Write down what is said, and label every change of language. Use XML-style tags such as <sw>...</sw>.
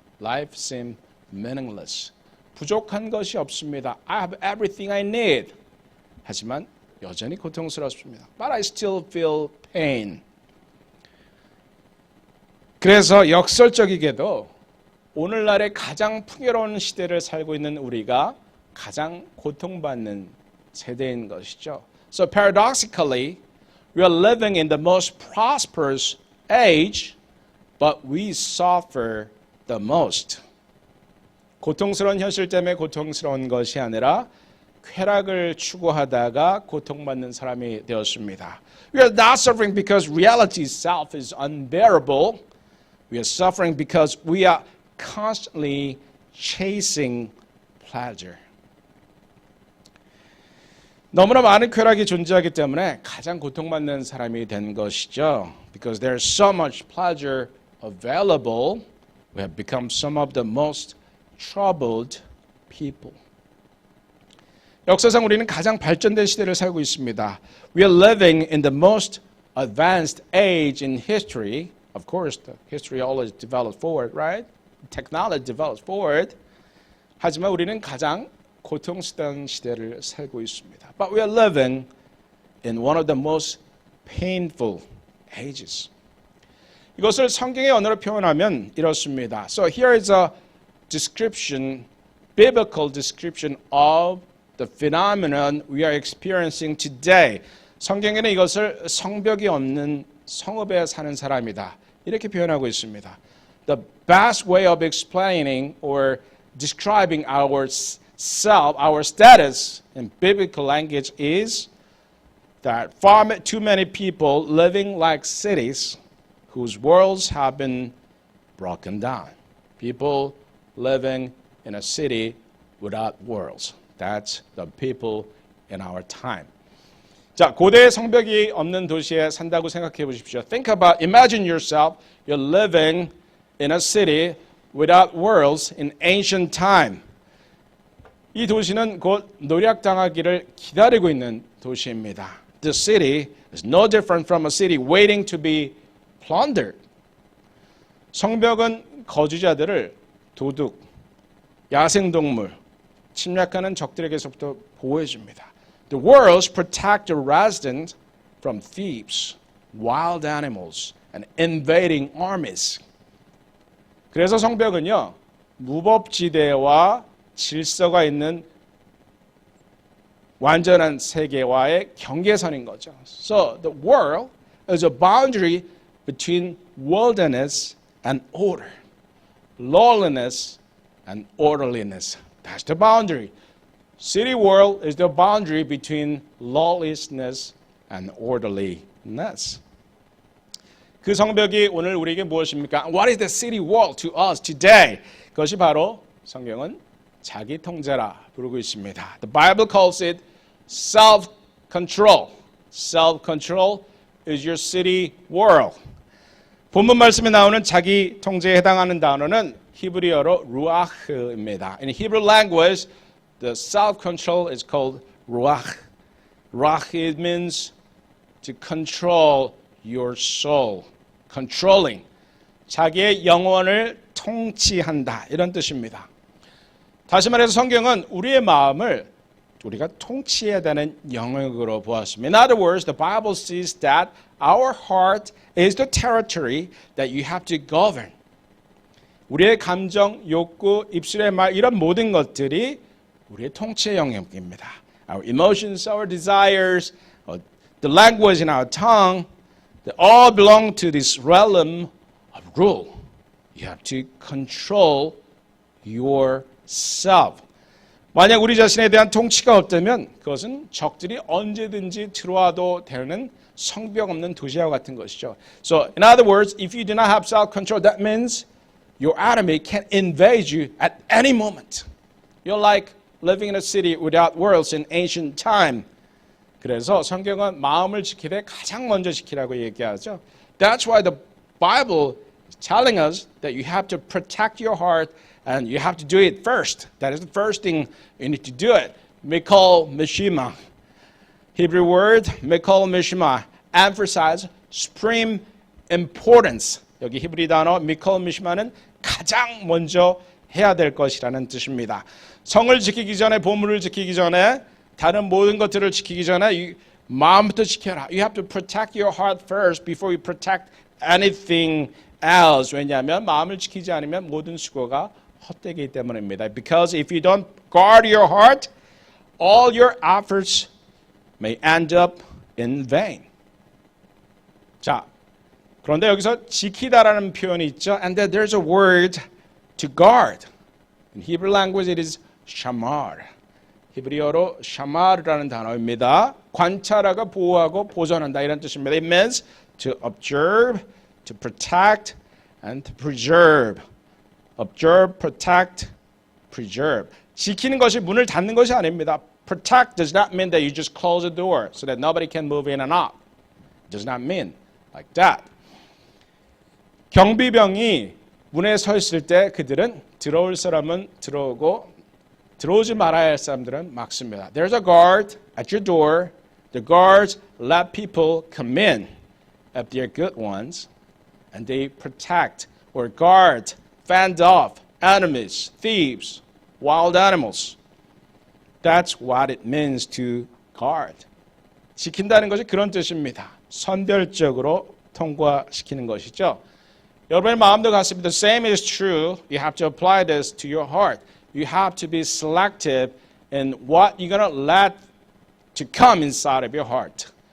<en>Life seems meaningless.</en> <ko>부족한 것이 없습니다.</ko> <en>I have everything I need.</en> <ko>하지만 여전히 고통스럽습니다.</ko> <en>But I still feel pain.</en> <ko>그래서 역설적이게도 오늘날의 가장 풍요로운 시대를 살고 있는 우리가 가장 고통받는 세대인 것이죠.</ko> <en>So paradoxically, we are living in the most prosperous age, but we suffer the most.</en> <ko>고통스러운 현실 때문에 고통스러운 것이 아니라 쾌락을 추구하다가 고통받는 사람이 되었습니다.</ko> <en>We are not suffering because reality itself is unbearable. We are suffering because we are constantly chasing pleasure.</en> <ko>너무나 많은 쾌락이 존재하기 때문에 가장 고통받는 사람이 된 것이죠.</ko> <en>Because there is so much pleasure available, we have become some of the most troubled people.</en> <ko>역사상 우리는 가장 발전된 시대를 살고 있습니다.</ko> <en>We are living in the most advanced age in history. Of course, the history always develops forward, right? Technology develops forward.</en> <ko>하지만 우리는 가장 고통스러운 시대를 살고 있습니다.</ko> <en>But we are living in one of the most painful ages.</en> <ko>이것을 성경의 언어로 표현하면 이렇습니다.</ko> <en>So here is a description, biblical description of the phenomenon we are experiencing today.</en> <ko>성경에는 이것을 성벽이 없는 성읍에 사는 사람이다. 이렇게 표현하고 있습니다.</ko> <en>The best way of explaining or describing our self, our status in biblical language is that far too many people living like cities whose worlds have been broken down. People living in a city without worlds. That's the people in our time.</en> <ko>자, 고대 성벽이 없는 도시에 산다고 생각해 보십시오.</ko> <en>Imagine yourself, you're living in a city without worlds in ancient time.</en> <ko>이 도시는 곧 노략당하기를 기다리고 있는 도시입니다.</ko> <en>The city is no different from a city waiting to be plundered.</en> <ko>성벽은 거주자들을 도둑, 야생동물, 침략하는 적들에게서부터 보호해줍니다.</ko> <en>The walls protect the residents from thieves, wild animals, and invading armies.</en> <ko>그래서 성벽은요, 무법지대와 질서가 있는 완전한 세계와의 경계선인 거죠.</ko> <en>So the world is a boundary between wilderness and order, lawlessness and orderliness. That's the boundary. City world is the boundary between lawlessness and orderliness.</en> <ko>그 성벽이 오늘 우리에게 무엇입니까?</ko> <en>What is the city wall to us today?</en> <ko>그것이 바로 성경은 자기 통제라 부르고 있습니다.</ko> <en>The Bible calls it self-control. Self-control is your city world.</en> <ko>본문 말씀에 나오는 자기 통제에 해당하는 단어는 히브리어로 루아흐입니다.</ko> <en>In Hebrew language, the self-control is called ruach. Ruach, it means to control your soul. Controlling.</en> <ko>자기의 영혼을 통치한다. 이런 뜻입니다. 다시 말해서 성경은 우리의 마음을 우리가 통치해야 되는 영역으로 보았습니다.</ko> <en>In other words, the Bible says that our heart is the territory that you have to govern.</en> <ko>우리의 감정, 욕구, 입술의 말 이런 모든 것들이 우리의 통치의 영역입니다.</ko> <en>Our emotions, our desires, the language in our tongue, they all belong to this realm of rule. You have to control yourself.</en> <ko>만약 우리 자신에 대한 통치가 없다면 그것은 적들이 언제든지 들어와도 되는 성벽 없는 도시와 같은 것이죠.</ko> <en>So, in other words, if you do not have self-control, that means your enemy can invade you at any moment. You're like living in a city without worlds in ancient time.</en> <ko>그래서 성경은 마음을 지키되 가장 먼저 지키라고 얘기하죠.</ko> <en>That's why the Bible is telling us that you have to protect your heart and you have to do it first. That is the first thing you need to do it. Mikol Mishima. Hebrew word Mikol Mishima. Emphasize supreme importance.</en> <ko>여기 히브리 단어 Mikol Mishima는 가장 먼저 해야 될 것이라는 뜻입니다. 성을 지키기 전에, 보물을 지키기 전에, 다른 모든 것들을 지키기 전에 마음부터 지켜라.</ko> <en>You have to protect your heart first before you protect anything else.</en> <ko>왜냐하면 마음을 지키지 않으면 모든 수고가 헛되기 때문입니다.</ko> <en>Because if you don't guard your heart, all your efforts may end up in vain.</en> <ko>자, 그런데 여기서 지키다라는 표현이 있죠.</ko> <en>And then there's a word to guard. In Hebrew language it is shamar.</en> <ko>히브리어로 샤마르라는 단어입니다. 관찰하고 보호하고 보존한다 이런 뜻입니다.</ko> <en>It means to observe, to protect, and to preserve. Observe, protect, preserve.</en> <ko>지키는 것이 문을 닫는 것이 아닙니다.</ko> <en>Protect does not mean that you just close the door so that nobody can move in and out. It does not mean like that.</en> <ko>경비병이 문에 서 있을 때 그들은 들어올 사람은 들어오고 들어오지 말아야 할 사람들은 막습니다.</ko> <en>There's a guard at your door. The guards let people come in if they're good ones, and they protect or guard, fend off enemies, thieves, wild animals. That's what it means to guard.</en> <ko>지킨다는 것이 그런 뜻입니다. 선별적으로 통과시키는 것이죠. 여러분의 마음도 같습니다.</ko> <en>The same is true. You have to apply this to your heart. You have to be selective in what you're going to let to come inside of your heart.</en>